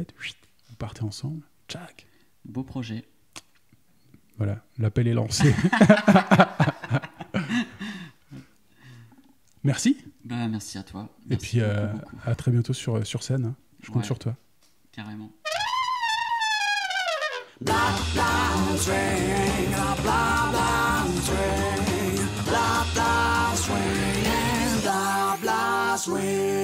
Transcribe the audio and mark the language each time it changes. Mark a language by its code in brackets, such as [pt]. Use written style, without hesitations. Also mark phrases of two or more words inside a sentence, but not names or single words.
[fr] Vous partez ensemble. Tchac. Beau projet. Voilà, l'appel est lancé. Merci. Merci à toi. Merci et puis beaucoup. À très bientôt sur scène. Hein. Je compte sur toi. Carrément. Blah blah swing, blah blah swing, blah blah swing, blah blah swing.